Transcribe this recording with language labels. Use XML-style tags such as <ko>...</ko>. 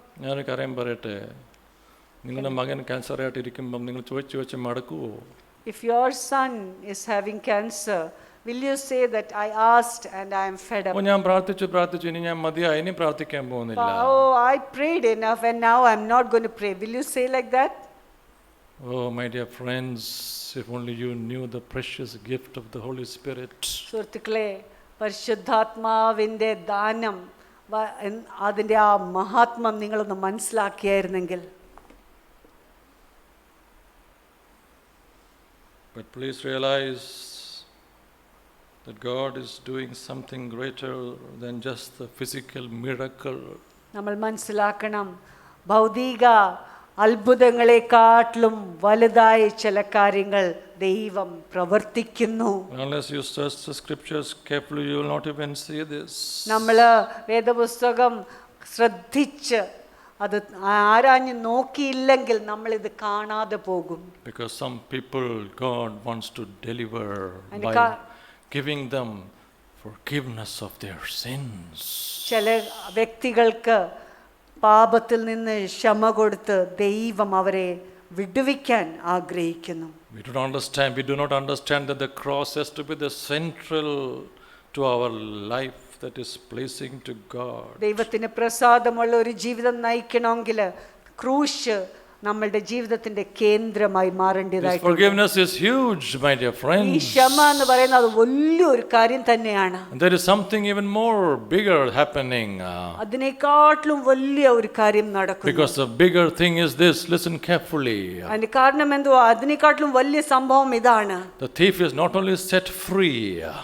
<ml>ഞാനൊരു കാര്യം പറയട്ടെ, നിങ്ങളുടെ മകൻ ക്യാൻസർ ആയിട്ട് ഇരിക്കുമ്പം നിങ്ങൾ ചോദിച്ചു മടക്കുവോ?</ml> <en>If your son is having cancer, will you say that I asked and I am fed up?</en> <ml>ഞാൻ പ്രാർത്ഥിച്ചു ഇനി ഞാൻ മതിയായി, ഇനി പ്രാർത്ഥിക്കാൻ പോകുന്നില്ല.</ml> <en>Oh, I prayed enough and now I'm not going to pray. Will you say like that? Oh, my dear friends, if only you knew the precious gift of the Holy Spirit.</en> <ml>സുഹൃത്തുക്കളെ, പരിശുദ്ധാത്മാവിന്റെ ദാനം, അതിന്റെ ആ മഹാത്മ്യം നിങ്ങളൊന്ന് മനസ്സിലാക്കിയായിരുന്നെങ്കിൽ.</ml> <en>But please realize that God is doing something greater than just the physical miracle.</en> <ml>നമ്മൾ മനസ്സിലാക്കണം, ഭൗതിക അത്ഭുതങ്ങളെക്കാട്ടിലും വലുതായ ചില കാര്യങ്ങൾ ദൈവം പ്രവർത്തിക്കുന്നു.</ml> <en>Unless you search the scriptures carefully, you will not even see this.</en> <ml>നമ്മൾ വേദപുസ്തകം ശ്രദ്ധിച്ച് അത് ആരാഞ്ഞ് നോക്കിയില്ലെങ്കിൽ നമ്മൾ ഇത് കാണാതെ പോകും.</ml> <en>Because some people God wants to deliver by giving them forgiveness of their sins.</en> <ml>ചില വ്യക്തികൾക്ക് പാപത്തിൽ നിന്ന് ക്ഷമ കൊടുത്ത് ദൈവം അവരെ വിടുവിക്കാൻ ആഗ്രഹിക്കുന്നു.</ml> <en>We do not understand that the cross has to be the central to our life that is pleasing to God.</en> <ml>ദൈവത്തിന് പ്രസാദമുള്ള ഒരു ജീവിതം നയിക്കണമെങ്കിൽ ക്രൂശ് നമ്മളുടെ ജീവിതത്തിന്റെ കേന്ദ്രമായി</ml> <en>This</en> <ml>മാറേണ്ടതായിട്ട്.</ml> <en>forgiveness is huge, my dear</en> <ml>ഈ</ml> <en>friends.</en> <ml>ക്ഷമ എന്ന് പറയുന്നത് അത് വലിയൊരു കാര്യം തന്നെയാണ്.</ml> <en>And there is something even more bigger happening.</en> <ml>അതിനേക്കാട്ടിലും വലിയ ഒരു കാര്യം നടക്കുന്നു.</ml> <en>Because the bigger thing is this, listen carefully.</en> <ml>അതിന്റെ കാരണം എന്തുവാ? അതിനേക്കാട്ടിലും വലിയ സംഭവം ഇതാണ്.</ml> <en>The thief is not only set free,</en>